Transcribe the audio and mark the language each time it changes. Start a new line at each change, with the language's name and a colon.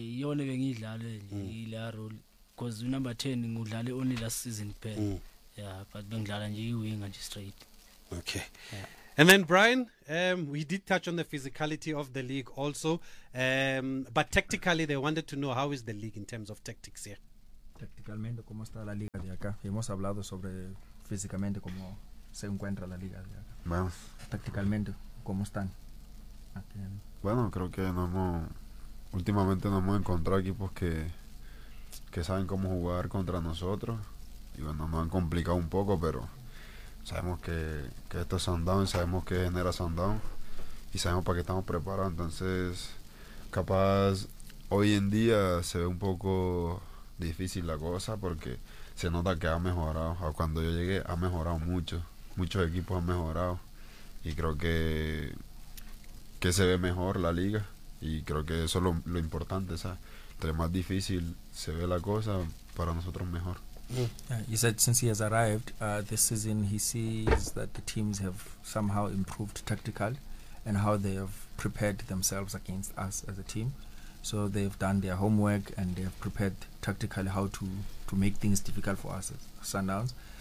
Zulu: Yona bengidlala ila role.
English: Because number 10
Zulu: ngudlale
English: only last season
Zulu: phela.
English: Yeah, but
Zulu: bengidlala nje iwinga nje straight.
English: Okay. Yeah. And then Brian, we did touch on the physicality of the league also. But tactically, they wanted to know how is the league in terms of tactics here?
Spanish: Tacticalmente, ¿cómo está la liga de acá? Hemos hablado sobre físicamente cómo se encuentra la liga de acá. Bueno. Tácticamente, ¿cómo están? Bueno, creo que no hemos, últimamente no hemos encontrado equipos que saben cómo jugar contra nosotros. Y bueno, nos han complicado un poco, pero sabemos que esto es Sundown, sabemos que genera Sundown y sabemos para qué estamos preparados. Entonces, capaz hoy en día se ve un poco difícil la cosa porque se nota que ha mejorado. Cuando yo llegué ha mejorado mucho. Muchos equipos han mejorado y creo que se ve mejor la liga y creo que eso es lo importante, ¿sabes? Entre más difícil se ve la cosa, para nosotros mejor.
English: You said since he has arrived this season, he sees that the teams have somehow improved tactically and how they have prepared themselves against us as a team. So they've done their homework and they've prepared tactically how to make things difficult for us as Sundowns.